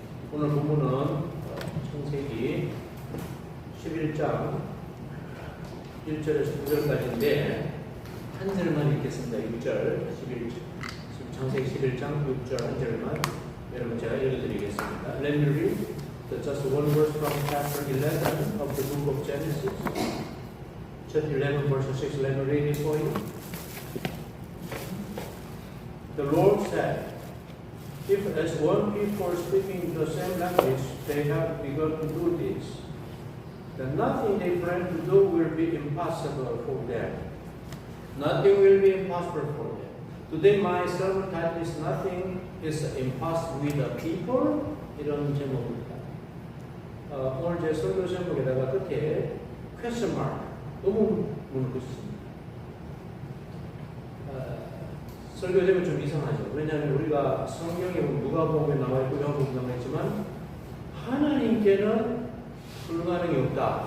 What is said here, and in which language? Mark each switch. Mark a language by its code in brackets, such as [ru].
[ko] 오늘 본문은 창세기 11장 1절에서 9절까지인데 한 절만 읽겠습니다. 6절, 창세기 11장 6절 한 절만 여러분 제가 읽어드리겠습니다. [en] Let me read just one verse from chapter 11 of the book of Genesis. Chapter 11 verse 6. Let me read it for you. The Lord said, if as one people speaking the same language they have begun to do this, then nothing they plan to do will be impossible for them. Nothing will be impossible for them. Today my sermon title is Nothing is Impossible with the People. [ko] 이런 제목입니다. 오늘 제 설교 제목에다가 끝에 question mark, 의문문을 붙였습니다. 설교 제목이 좀 이상하죠. 왜냐하면 우리가 성경에 누가복음에 나와 있고 요한복음에 나와 있지만 하나님께는 불가능이 없다.